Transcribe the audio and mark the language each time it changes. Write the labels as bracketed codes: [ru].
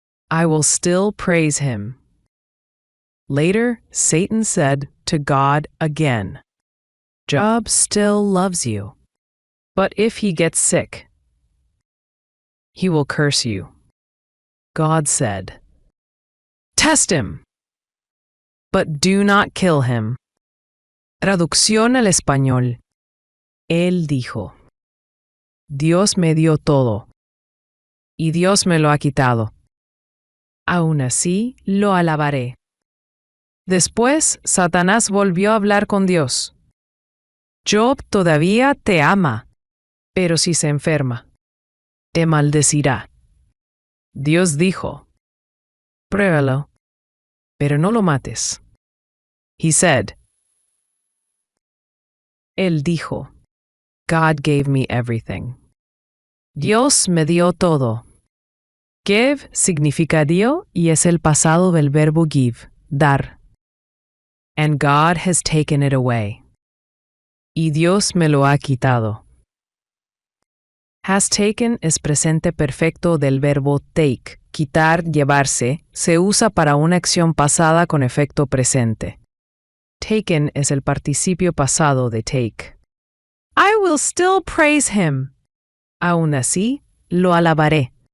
[en] I will still praise him. Later, Satan said to God again, Job still loves you, but if he gets sick, he will curse you. God said, test him, but do not kill him. [es] Traducción al español. Él dijo, Dios me dio todo, y Dios me lo ha quitado. Aún así, lo alabaré. Después, Satanás volvió a hablar con Dios. Job todavía te ama, pero si se enferma, te maldecirá. Dios dijo, pruébalo, pero no lo mates. [en] He said, [es] Él dijo, [en] God gave me everything. [es] Dios me dio todo. Give significa dio y es el pasado del verbo give, dar. [en] And God has taken it away. [es] Y Dios me lo ha quitado. Has taken es presente perfecto del verbo take, quitar, llevarse, se usa para una acción pasada con efecto presente. Taken es el participio pasado de take. [en] I will still praise him. [es] Aún así, lo alabaré.